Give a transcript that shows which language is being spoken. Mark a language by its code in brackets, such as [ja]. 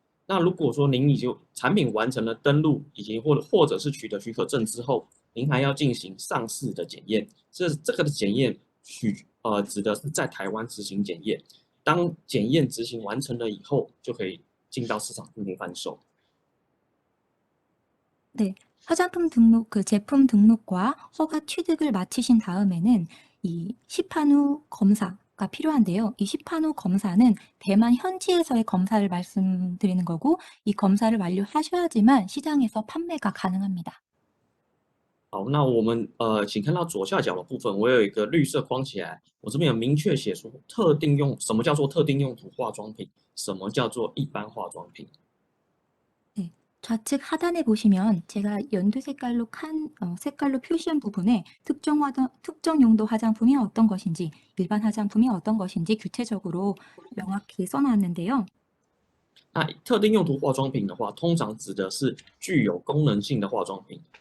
[zh] 那如果说您已经产品完成了登录，以及或者是取得许可证之后，您还要进行上市的检验。这个的检验指的是在台湾执行检验。当检验执行完成了以后，就可以进到市场进行贩售。 [ko] 네, 화장품 등록, 제품 등록과 허가 취득을 마치신 다음에는 이 시판후 검사가 필요한데요. 이 시판후 검사는 대만 현지에서의 검사를 말씀드리는 거고, 이 검사를 완료하셔야지만 시장에서 판매가 가능합니다. [zh] 好，那我们请看到左下角的部分，我有一个绿色框起来，我这边有明确写出什么叫做特定用途化妆品，什么叫做一般化妆品。 [ko] 네, 좌측 하단에 보시면 제가 연두 색깔로 표시한 부분에 특정 용도 화장품이 어떤 것인지, 일반 화장품이 어떤 것인지 구체적으로 명확히 써놨는데요. [zh] 那特定用途化妆品的话，通常指的是具有功能性的化妆品。